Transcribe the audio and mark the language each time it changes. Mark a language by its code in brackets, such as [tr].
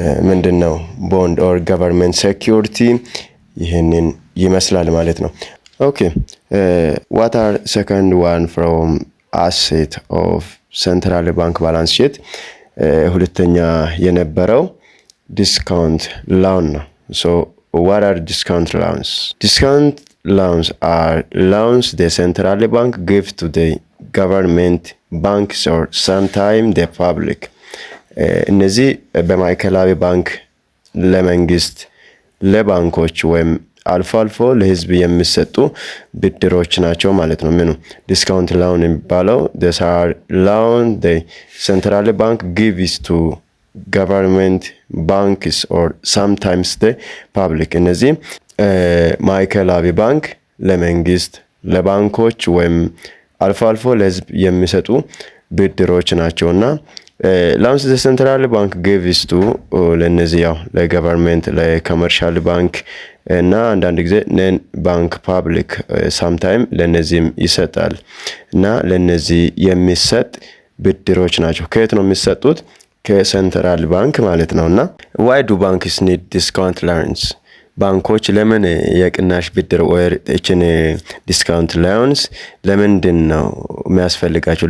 [am] ምንድነው bond or government security ይሄንን ይመስላል ማለት ነው። [en] okay what are second one from asset of central bank balance sheet? [am] ሁለተኛ የነበረው discount loan ነው። [en] so what are discount loans? discount loans are loans the central bank give to the government, banks or sometimes the public። [am] እነዚህ በማዕከላዊ ባንክ ለመንግስት፣ ለባንኮች ወይም አልፎ አልፎ ለህዝብ የሚሰጡ ብድሮች ናቸው ማለት ነው። ምኑ ዲስካውንት ሎን የሚባለው [en] these are loan the central bank gives to government, banks or sometimes the public። እነዚህ [am] ማዕከላዊ ባንክ ለመንግስት፣ ለባንኮች ወይም አልፎ አልፎ ለህዝብ የሚሰጡ ብድሮች ናቸውና [en] loans the central bank gives to [am] ለነዚህ ያው ለገቨርንመንት፣ ለኮመርሻል ባንክ እና አንዳንድ ጊዜ ነን ባንክ ፓብሊክ ሳምታይም ለነዚህም ይሰጣል እና ለነዚህ የሚሰጥ ብድሮች ናቸው። ከየት ነው የሚሰጡት? ከሴንትራል ባንክ ማለት ነውና [en] why do banks need discount loans? [am] ባንኮች ለምን የቅናሽ ብድር ወይ እችን ዲስካውንት ሎንስ ለምንድን ነው የሚያስፈልጋቸው?